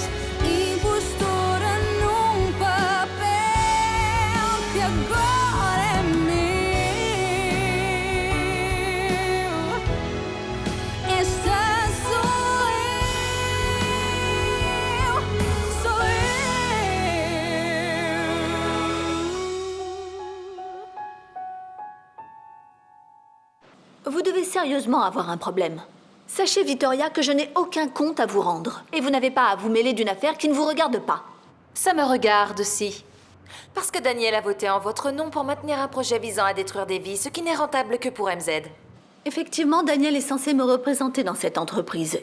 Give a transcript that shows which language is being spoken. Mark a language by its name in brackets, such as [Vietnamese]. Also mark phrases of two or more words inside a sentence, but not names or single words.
[Portuguese] Impostora num papel que agora é meu. Esta sou eu, sou eu. [French] Vous devez sérieusement avoir un problème. Sachez, Victoria, que je n'ai aucun compte à vous rendre. Et vous n'avez pas à vous mêler d'une affaire qui ne vous regarde pas. Ça me regarde aussi. Parce que Daniel a voté en votre nom pour maintenir un projet visant à détruire des vies, ce qui n'est rentable que pour MZ. Effectivement, Daniel est censé me représenter dans cette entreprise.